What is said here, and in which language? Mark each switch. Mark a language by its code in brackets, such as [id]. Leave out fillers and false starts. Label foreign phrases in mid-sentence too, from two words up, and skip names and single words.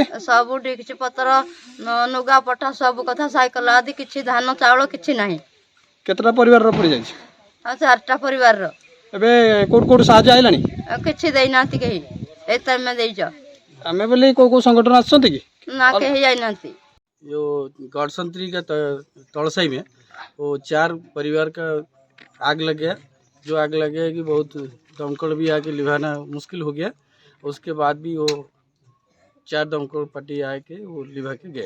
[or] ସବୁ ଡିକ୍ଚି ପତ୍ର, ଲୁଗା ପଟା, ସବୁ କଥା, ସାଇକେଲ ଆଦି କିଛି, ଧାନ ଚାଉଳ କିଛି ନାହିଁ। କେତେଟା ପରିବାରର ପଡ଼ିଯାଇଛି? 4ଟା ପରିବାରର। ଏବେ କୋଉଠୁ ସାହାଯ୍ୟ ଆଇଲାଣି? କିଛି ଦେଇନାହାନ୍ତି କେହି। ଏଇ ତମେ ଦେଇଛ? ଆମେ ବୋଲି କୋଉ ସଂଗଠନ ଆସିଛନ୍ତି କି? ନା, କେହି ଯାଇନାହାନ୍ତି। [hi] जो गढ़संतरी का तड़साई में वो 4 परिवार का आग लग गया। जो आग लग गया कि बहुत दमकल भी आके लिभाना मुश्किल हो गया। उसके बाद भी वो 4 दमकल पट्टी आके वो लिभा के गए।